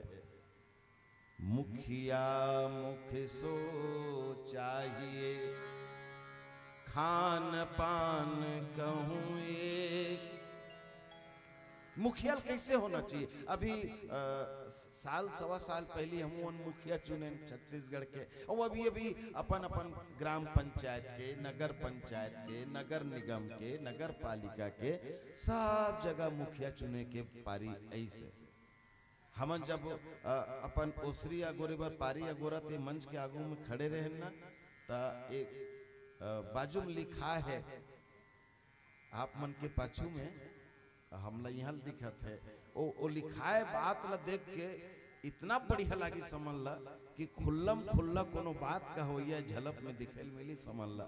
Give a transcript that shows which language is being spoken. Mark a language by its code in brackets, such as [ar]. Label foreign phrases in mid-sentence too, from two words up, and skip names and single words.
[hne] मुखिया मुख सो चाहिए, खान पान कहूँ एक। मुखिया कैसे होना चाहिए? अभी साल सवा साल पहले हम मुखिया चुने छत्तीसगढ़ के, और अभी अभी अपन अपन ग्राम पंचायत के, नगर पंचायत के, नगर निगम के, नगर पालिका के सब जगह मुखिया चुने के पारी ऐसे हमन जब अपन ओसरी अगोरे बर पारी अगोरा ते मंच के आगू में खड़े रहे ना, ता एक बाजू में लिखा है आप मन के पाछू में हमला यहाँ दिखत है, ओ लिखा है बात ला देख के इतना बढ़िया लगी समझ ला कि खुल्लम खुल्ला कोनो बात का हो या झलक में दिखेल मिली समझ ला।